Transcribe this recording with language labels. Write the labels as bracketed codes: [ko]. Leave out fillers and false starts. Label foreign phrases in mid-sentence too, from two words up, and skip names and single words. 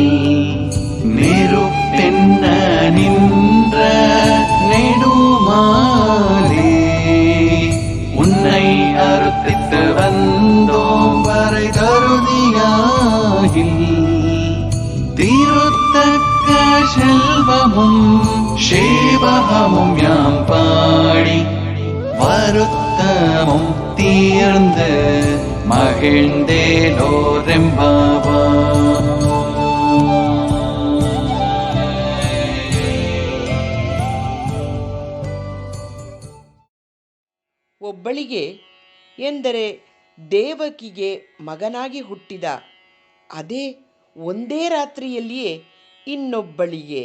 [ta] நிருப்பென்ன நின்ற நெடுமாலே உன்னை அறுத்தித்து வந்தோம் வரை தருதியாகில் திருத்தக்க செல்வமும் சேவகமும் யாம் பாடி வருத்தமும் தீர்ந்து மகிழ்ந்தேலோரெம்பாவா. [kn] ಒಬ್ಬಳಿಗೆ ಎಂದರೆ ದೇವಕಿಗೆ ಮಗನಾಗಿ ಹುಟ್ಟಿದ ಅದೇ ಒಂದೇ ರಾತ್ರಿಯಲ್ಲಿಯೇ ಇನ್ನೊಬ್ಬಳಿಗೆ